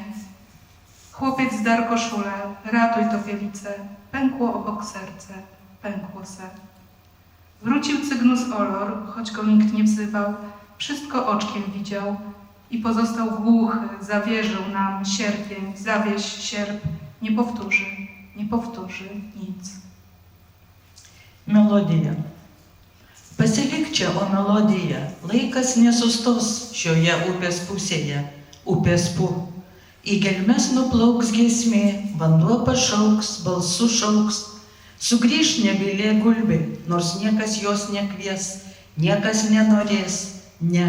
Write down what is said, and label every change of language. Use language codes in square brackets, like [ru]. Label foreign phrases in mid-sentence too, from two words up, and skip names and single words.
[pl] Chłopiec zdarł koszulę, ratuj topielicę, pękło obok serce, pękło se. Wrócił Cygnus Olor, choć go nikt nie wzywał, wszystko oczkiem widział i pozostał głuchy, zawierzył nam sierpień, zawieś sierp, nie powtórzy nic. [lt] Melodija. Pasilik čia, o melodija. Laikas nesustos šioje upės pusėje, upės pu. Į gelmes nuplauks giesmė, vanduo pašauks, balsu šauks. Sugrįš nevilė gulbė, nors niekas jos nekvies, niekas nenorės, ne.